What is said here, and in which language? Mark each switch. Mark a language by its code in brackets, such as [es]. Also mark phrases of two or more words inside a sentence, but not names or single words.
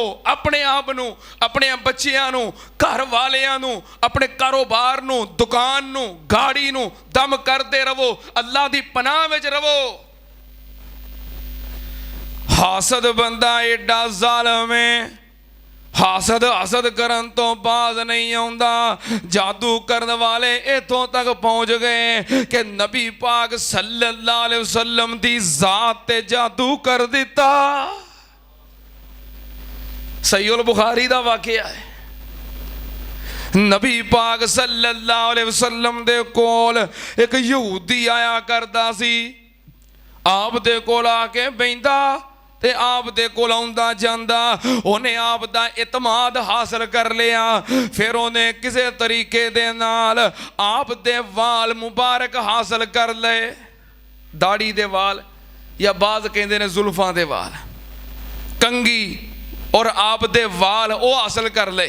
[pa] اپنے آپ نوں، اپنے بچیاں نوں، گھر والیاں نوں، اپنے کاروبار نوں، دکان نوں، گاڑی نوں دم کرتے رہو، اللہ دی پناہ وچ رہو. حاسد بندہ ایڈا ظالم ہے، حاسد حسد کرن تو باز نہیں آؤندا. جادو کرنے والے اتھوں تک پہنچ گئے کہ نبی پاک [ar] صلى الله عليه وسلم [pa] دی ذات تے جادو کر دتا. صحیح البخاری دا واقعہ ہے. نبی پاک [ar] صلى الله عليه وسلم [pa] دے کول اک یہودی آیا کردا سی. آپ دے کول آکے بیندا تے آپ دے کول آؤندا جاندا، اونہاں آپ دا اعتماد حاصل کر لیا. پھر اونہاں کسی طریقے دے نال آپ دے وال مبارک حاصل کر لے، داڑھی دے وال یا بعض کہندے نے زلفاں دے وال، کنگھی اور آپ دے وال وہ حاصل کر لے.